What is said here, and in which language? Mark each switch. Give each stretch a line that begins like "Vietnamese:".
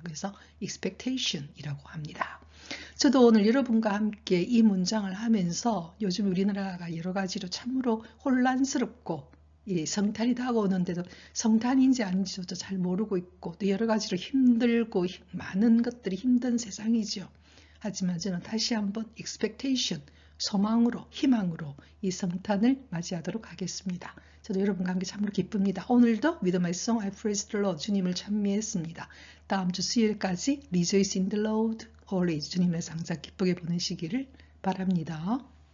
Korean: 그래서 expectation이라고 합니다. 저도 오늘 여러분과 함께 이 문장을 하면서 요즘 우리나라가 여러 가지로 참으로 혼란스럽고 성탄이 다가오는데도 성탄인지 아닌지도 잘 모르고 있고 또 여러 가지로 힘들고 많은 것들이 힘든 세상이죠. 하지만 저는 다시 한번 expectation, 소망으로 희망으로 이 성탄을 맞이하도록 하겠습니다. 저도 여러분과 함께 참으로 기쁩니다. 오늘도
English: With my song I praise the Lord
Korean: 주님을 찬미했습니다. 다음 주 수요일까지
English: Rejoice in the Lord always
Korean: 주님의 상자 기쁘게 보내시기를 바랍니다.